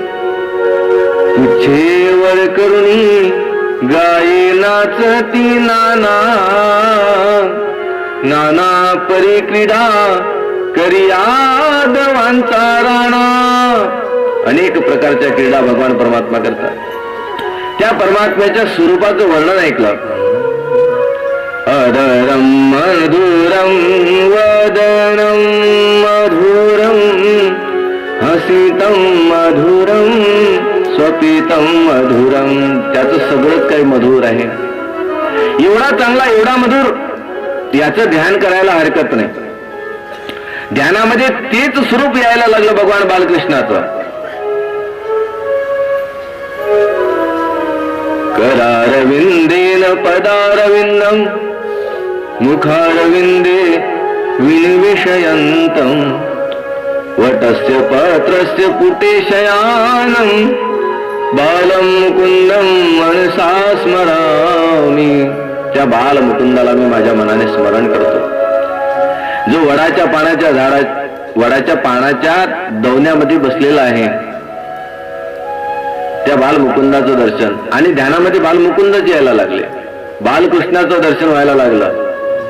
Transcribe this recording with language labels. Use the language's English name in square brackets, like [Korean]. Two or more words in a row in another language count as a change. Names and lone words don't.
[Marathi] पुच्छेवर करुणी गाये नाचती नाना, नाना परी क्रीडा करी यादवांचा राणा. अनेक प्रकारच्या क्रीडा भगवान परमात्मा करतात. त्या परमात्म्याच्या स्वरूपाचं वर्णन ऐकलं. [Sanskrit] अदरं मधुरं वदनं मधुरं हसितं मधुरं स्वपितं मधुरं. [Marathi] त्याचं सगळंच काही मधुर आहे. एवढा चांगला, एवढा मधुर, याचं ध्यान करायला हरकत नाही. ध्यानामध्ये तेच स्वरूप यायला लागलं भगवान बालकृष्णाचं. [Sanskrit] करारविंदेन पदारविंदं मुखारविंदे विनिविशयन्तं वटस्य पत्रस्य पुटे शयानं बालं मुकुंदं मनसा स्मरामि. [Marathi] त्या बाल मुकुंदाला मी माझ्या मनाने स्मरण करतो, जो वडाच्या पानाच्या दवण्यामध्ये बसलेला आहे. त्या बालमुकुंदाचं दर्शन, आणि ध्यानामध्ये बालमुकुंदच यायला लागले, बालकृष्णाचं दर्शन व्हायला लागलं.